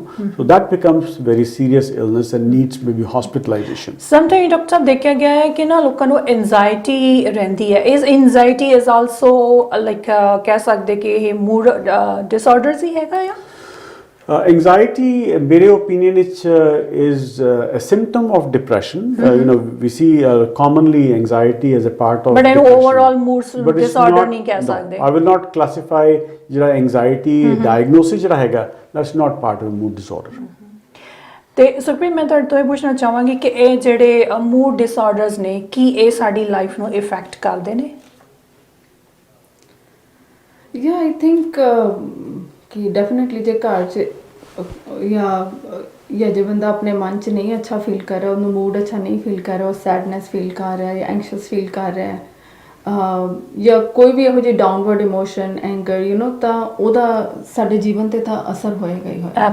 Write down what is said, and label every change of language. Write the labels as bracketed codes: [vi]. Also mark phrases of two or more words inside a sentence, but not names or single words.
[en] So that becomes very serious illness and needs maybe hospitalization. [pa] Sometimes ਡਾਕਟਰ ਸਾਹਿਬ ਦੇਖਿਆ ਗਿਆ ਹੈ ਕਿ ਨਾ ਲੋਕਾਂ ਨੂੰ ਐਂਜ਼ਾਈਟੀ ਰਹਿੰਦੀ ਹੈ। ਇਸ ਐਂਜ਼ਾਈਟੀ [en] is also like [pa] ਕਹਿ ਸਕਦੇ ਕਿ ਇਹ [en] mood disorders [pa] ਹੀ ਹੈਗਾ ਆ? [en] Anxiety, ਮੇਰੇ opinion is a symptom of depression. You know, we see commonly anxiety as a part of but depression. overall mood disorder [pa] ਨਹੀਂ ਕਹਿ ਸਕਦੇ। [en] I will not classify ਜਿਹੜਾ anxiety diagnosis [pa] ਜਿਹੜਾ ਹੈਗਾ, [en] that's not part of mood disorder. [pa] ਤੇ ਸੁਖਪ੍ਰੀਤ ਮੈਂ ਤੁਹਾਡੇ ਤੋਂ ਇਹ ਪੁੱਛਣਾ ਚਾਹਾਂਗੀ ਕਿ ਇਹ ਜਿਹੜੇ [en] mood disorders [pa] ਨੇ ਕੀ ਇਹ ਸਾਡੀ ਲਾਈਫ ਨੂੰ ਇਫੈਕਟ ਕਰਦੇ ਨੇ? [en] Yeah, I think [pa] ਕਿ ਡੈਫੀਨਿਟਲੀ ਜੇ ਘਰ 'ਚ ਜਾਂ ਜੇ ਬੰਦਾ ਆਪਣੇ ਮਨ 'ਚ ਨਹੀਂ ਅੱਛਾ ਫੀਲ ਕਰ ਰਿਹਾ, ਉਹਨੂੰ ਮੂਡ ਅੱਛਾ ਨਹੀਂ ਫੀਲ ਕਰ ਰਿਹਾ, ਉਹ [en] sadness feel [pa] ਕਰ ਰਿਹਾ ਜਾਂ [en] anxious feel [pa] ਕਰ ਰਿਹਾ, ਜਾਂ ਕੋਈ ਵੀ ਇਹੋ ਜਿਹੀ [en] downward emotion, [pa] ਐਂਗਰ, [en] you know, [pa] ਤਾਂ ਉਹਦਾ ਸਾਡੇ ਜੀਵਨ 'ਤੇ ਤਾਂ ਅਸਰ ਹੋਏਗਾ ਹੀ ਹੋਏਗਾ।